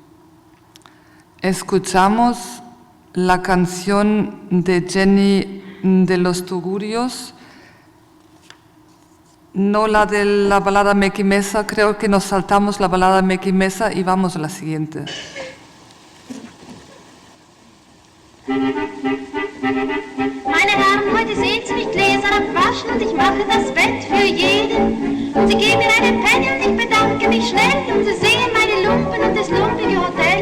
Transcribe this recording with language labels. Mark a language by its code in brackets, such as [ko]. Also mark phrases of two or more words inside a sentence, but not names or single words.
[es] Escuchamos la canción de Jenny de los tugurios, no la de la balada Mackie Messer, creo que nos saltamos la balada Mackie Messer y vamos a la siguiente. [de] Meine Herren, heute sehen Sie mich Gläser abwaschen und ich mache das Bett für jeden. Und Sie geben mir einen Penny und ich bedanke mich schnell. Und Sie sehen meine Lumpen und das lumpige Hotel.